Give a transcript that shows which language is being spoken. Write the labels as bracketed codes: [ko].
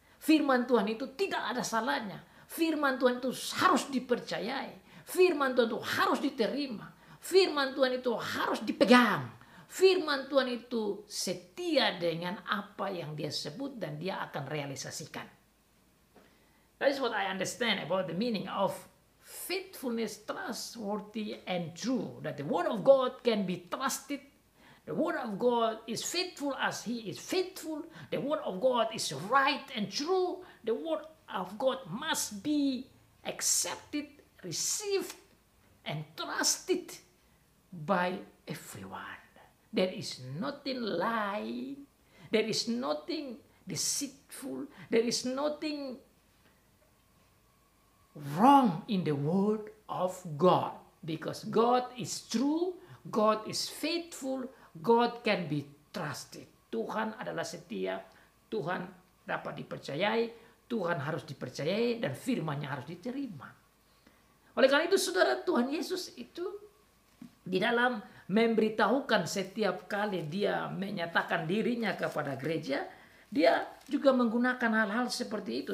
[id] Firman Tuhan itu tidak ada salahnya. Firman Tuhan itu harus dipercayai. Firman Tuhan itu harus diterima. Firman Tuhan itu harus dipegang. Firman Tuhan itu setia dengan apa yang dia sebut dan dia akan realisasikan. [en] That is what I understand about the meaning of faithfulness, trustworthy and true. That the word of God can be trusted. The word of God is faithful as he is faithful. The word of God is right and true. The word of God must be accepted, received, and trusted by everyone. There is nothing lying. There is nothing deceitful. There is nothing wrong in the word of God. Because God is true, God is faithful, God can be trusted. [id] Tuhan adalah setia, Tuhan dapat dipercayai, Tuhan harus dipercayai, dan firman-Nya harus diterima. Oleh karena itu saudara, Tuhan Yesus itu di dalam memberitahukan setiap kali dia menyatakan dirinya kepada gereja, dia juga menggunakan hal-hal seperti itu.